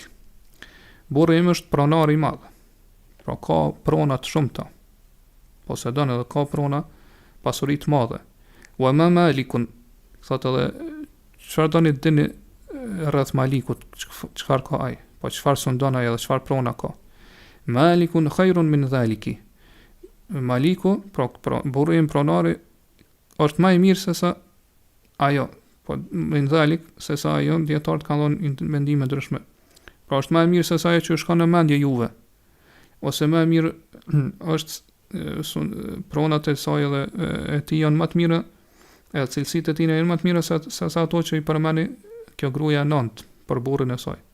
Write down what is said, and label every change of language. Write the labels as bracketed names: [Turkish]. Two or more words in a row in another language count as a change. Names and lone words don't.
[Albanian] Burri im është pronar i madh. Pra ka prona të shumta. Posedon edhe ka prona pasuri të madhe. [Arabic] وما مالك, [Albanian] thot edhe çfarë doni dini rreth Malikut, çfarë ka ai? Po çfarë sundon ai edhe çfarë prona ka? [Arabic] مالك خير من ذلك. [Albanian] Maliku, burri im pronari është më i mirë se sa ajo. Po [Arabic] من ذلك [Albanian] se sa ajo dietarët kanë dhënë mendime ndryshme. Pra është më e mirë se sa ajo që shkon në mendje juve. Ose më e mirë është pronat e saj edhe e tij janë më të mira, edhe cilësitë e tij janë më të mira se sa ato që i përmeni kjo gruaja nont për burrin e saj.